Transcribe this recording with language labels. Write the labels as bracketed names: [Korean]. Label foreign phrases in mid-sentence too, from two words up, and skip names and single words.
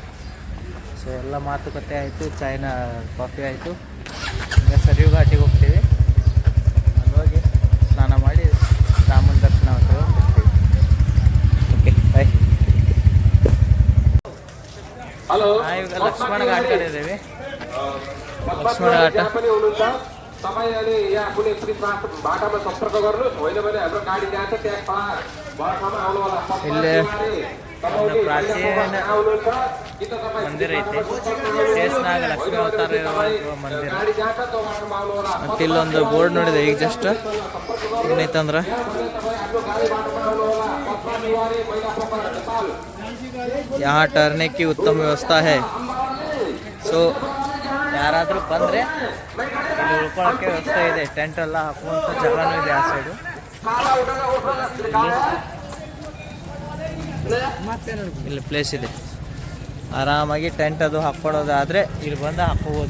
[Kannada] ಸೊ ಎಲ್ಲ ಮಾತುಕತೆ ಆಯಿತು, ಚಾಯ್ನ ಕಾಫಿ ಆಯಿತು. ಈಗ ಸರಿಯು ಘಾಟಿಗೆ ಹೋಗ್ತೀವಿ. ಅಲ್ಲಿ ಹೋಗಿ ಸ್ನಾನ ಮಾಡಿ ರಾಮನ ದರ್ಶನ ಹೋಗ್ತೀವಿ. [English] okay bye. [Kannada] ಇವಾಗ ಲಕ್ಷ್ಮಣ ಘಾಟ್ ಕಡೆ ಇದ್ದೀವಿ. लक्ष्मण घाट [Nepali] तपाईँले यहाँ कुनै पनि बाटामा सम्पर्क गर्नुहोस्, होइन भने हाम्रो गाडी जान्छ त्यहाँ बाटामा आउनु होला. [Kannada] ಇಲ್ಲಿ ಒಂದು ಪ್ರಾಚೀನ ಮಂದಿರ ಐತೆ. ಶೇಷನಾಗ ಲಕ್ಷ್ಮೀ ಅವತಾರ ಇರುವ ಮಂದಿರ. ಮತ್ತು ಇಲ್ಲೊಂದು ಬೋರ್ಡ್ ನೋಡಿದೆ ಈಗ ಜಸ್ಟ್. [Hindi] ಏನೈತಂದ್ರೆ यहाँ ठहरने की उत्तम व्यवस्था है. [Kannada] ಸೊ ಯಾರಾದರೂ ಬಂದರೆ ಇಲ್ಲಿ ಉಳ್ಕೊಳ್ಳೋಕ್ಕೆ ವ್ಯವಸ್ಥೆ ಇದೆ. ಟೆಂಟ್ ಎಲ್ಲ ಹಾಕುವಂಥ ಜಾಗನೂ ಇದೆ ಆ ಸೈಡು. ಇಲ್ಲಿ ಪ್ಲೇಸ್ ಇದೆ, ಆರಾಮಾಗಿ ಟೆಂಟ್ ಅದು ಹಾಕ್ಕೊಡೋದಾದರೆ ಇಲ್ಲಿ ಬಂದು ಹಾಕ್ಕೋಬೋದು.